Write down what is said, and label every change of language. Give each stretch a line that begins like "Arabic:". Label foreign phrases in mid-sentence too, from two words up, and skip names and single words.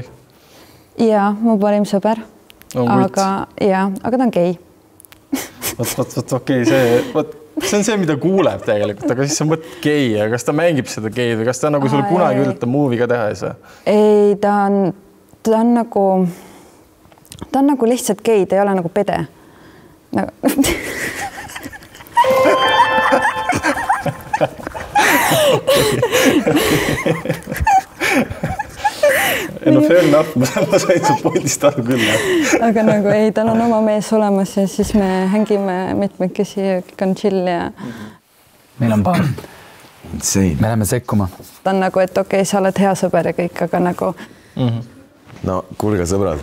Estonian: Jaa, mu parim sõber. Aga ta on gei. Okei, see on see, mida kuuleb tegelikult, aga siis sa mõtled gei ja kas ta mängib seda geid või kas ta nagu sulle kunagi üritab movie ka teha ei saa? Ei, ta on nagu lihtsalt gei, ta ei ole nagu pede.
English: No fair enough,
Estonian: ma sain su pointist aru küll. Aga nagu ei, tal on oma mees olemas ja siis me hängime mitmekesi ja kõik on chill ja... Meil on paar. Me läheme sekkuma. Ta on nagu, et okei, sa oled hea sõber ja kõik, aga nagu... No kuulge sõbrad.